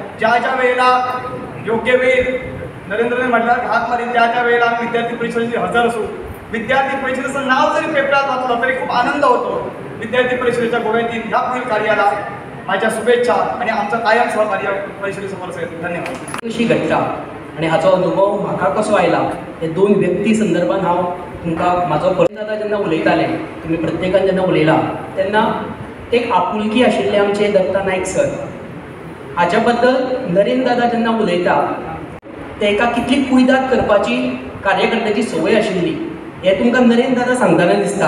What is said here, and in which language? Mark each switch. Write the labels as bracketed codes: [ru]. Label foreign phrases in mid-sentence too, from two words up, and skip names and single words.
[mr] ज्या ज्या वेळेला योग्य वेळ नरेंद्रने म्हटलं हात मारी त्या वेळेला आम्ही विद्यार्थी परिषदेची हजर असू. विद्यार्थी परिषदेचं नाव जरी पेपरात वाचलं तरी खूप आनंद होतो. विद्यार्थी परिषदेच्या गोव्यातील ह्या पुढील कार्याला माझ्या शुभेच्छा आणि आमचं कायम सहकार्य परिषदेसमोर असेल. धन्यवाद. [kok] कशी घडटा आणि हाचो अनुभव म्हाका कसो आयला हे दोन व्यक्ती संदर्भात हांव तुमकां म्हाजो परिचय जेन्ना उलयताले, तुमी प्रत्येकान जेन्ना उलयला तेन्ना एक आपुलकी आशिल्ले आमचे दत्ता नायक सर. हाच्या बद्दल नरेंद्र दादा जेन्ना उलयता तेका कितली कुयदाद करपाची कार्यकर्त्याची संवय आशिल्ली हें तुमकां नरेंद्र दादा सांगतना दिसता.